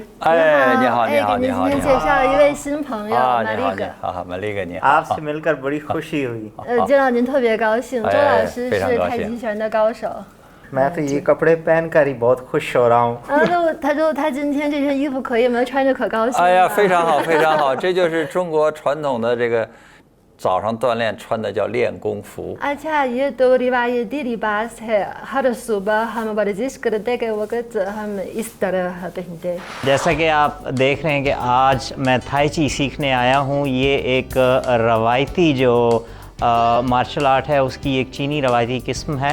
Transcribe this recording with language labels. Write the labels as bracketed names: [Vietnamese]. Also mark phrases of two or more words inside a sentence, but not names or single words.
[Chinese] 哎，你好，你好，给您今天介绍一位新朋友玛丽格。好，玛丽格你好。 [Urdu] آپ سے مل کر بڑی خوشی ہوئی. [Chinese] 见到您特别高兴。周老师是太极拳的高手。 [Urdu] میں تو یہ کپڑے پہن کر ہی بہت خوش ہو رہا ہوں. [Chinese] 他今天这身衣服可以吗？穿着可高兴了。哎呀，非常好，非常好，这就是中国传统的这个早上锻炼穿的叫练功服。 [Urdu] اچھا یہ تو روایتی لباس ہے، ہر صبح ہم ورزش کرتے کے وقت ہم اس طرح پہنتے. جیسا کہ آپ دیکھ رہے ہیں کہ آج میں تھائی چی سیکھنے آیا ہوں. یہ ایک روایتی جو [English] martial art [Urdu] ہے اس کی ایک چینی روایتی قسم ہے.